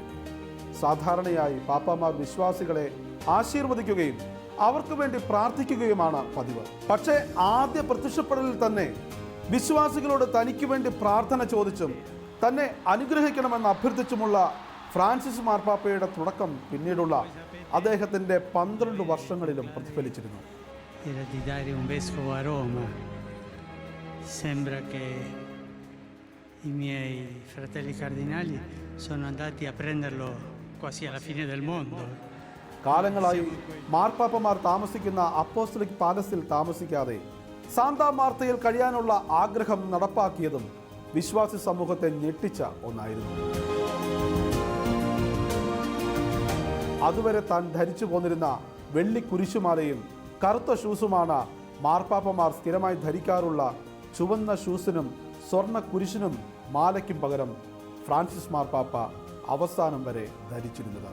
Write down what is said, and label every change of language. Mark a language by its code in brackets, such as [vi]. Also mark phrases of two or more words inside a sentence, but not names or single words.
[ml] സാധാരണയായി പാപ്പാമാർ വിശ്വാസികളെ ആശീർവദിക്കുകയും അവർക്ക് വേണ്ടി പ്രാർത്ഥിക്കുകയുമാണ് പതിവ്. പക്ഷേ ആദ്യ പ്രത്യക്ഷപ്പെടലിൽ തന്നെ വിശ്വാസികളോട് തനിക്ക് വേണ്ടി പ്രാർത്ഥന ചോദിച്ചും തന്നെ അനുഗ്രഹിക്കണമെന്ന് അഭ്യർത്ഥിച്ചുമുള്ള ഫ്രാൻസിസ് മാർപ്പാപ്പയുടെ തുടക്കം പിന്നീടുള്ള അദ്ദേഹത്തിൻ്റെ 12 വർഷങ്ങളിലും പ്രതിഫലിച്ചിരുന്നു. [it] Sembra che i miei fratelli cardinali sono andati a prenderlo quasi alla fine del mondo. [ml] കാലങ്ങളായി മാർപ്പാപ്പമാർ താമസിക്കുന്ന അപ്പോസ്തലിക് പാലസിൽ താമസിക്കാതെ സാന്താ മാർത്തയിൽ കഴിയാനുള്ള ആഗ്രഹം നടപ്പാക്കിയതും വിശ്വാസി സമൂഹത്തെ ഞെട്ടിച്ച ഒന്നായിരുന്നു. അതുവരെ താൻ ധരിച്ചു പോന്നിരുന്ന വെള്ളി കുരിശുമാലയും കറുത്ത ഷൂസുമാണ് മാർപ്പാപ്പമാർ സ്ഥിരമായി ധരിക്കാറുള്ള ചുവന്ന ഷൂസിനും സ്വർണ്ണ കുരിശിനും മാലയ്ക്കും പകരം ഫ്രാൻസിസ് മാർപ്പാപ്പ അവസാനം വരെ ധരിച്ചിരുന്നത്.